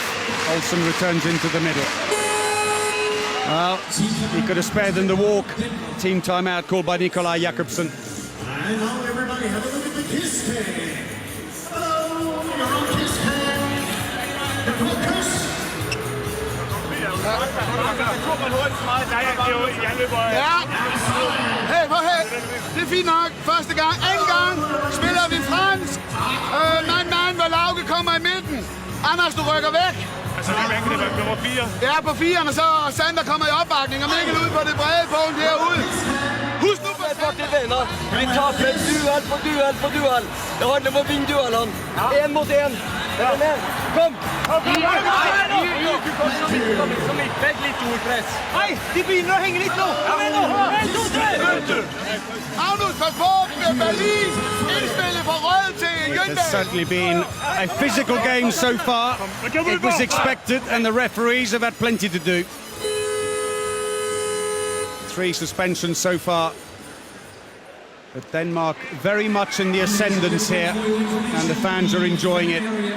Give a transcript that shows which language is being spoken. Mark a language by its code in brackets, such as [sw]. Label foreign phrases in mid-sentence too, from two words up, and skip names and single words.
[en] Olsen returns into the middle. Well, he could have spared them the walk. Team timeout called by Nikolaj Jakobsen. And now everybody have a look at the kiss cam. Hello, you're on kiss cam. The focus. [da] Ja. Hey, det er fint nok. Første gang. Anden gang spiller vi fransk. Mand, hvor Lauge kommer i midten. Anders, du rykker væk. Altså, det er nummer 4. Ja, på 4'eren, og så Sander kommer i opbakning, og Mikkel ud på det brede punkt herude. Husk nu på [no] Partida vinner. Vi taper duell på duell på duell. Det handler om å vinne duellene. 1 mot 1. Er du med? Kom! Litt ordpress. Nei, de begynner å henge litt nå. Kom igjen nå. 1, 2, 3. Magnus, pas på, Berlin. [da] Indspillet fra Rød til Jønberg. [en] There's certainly been a physical game so far. It was expected, and the referees have had plenty to do. 3 suspensions so far. But Denmark very much in the ascendance here, and the fans are enjoying it.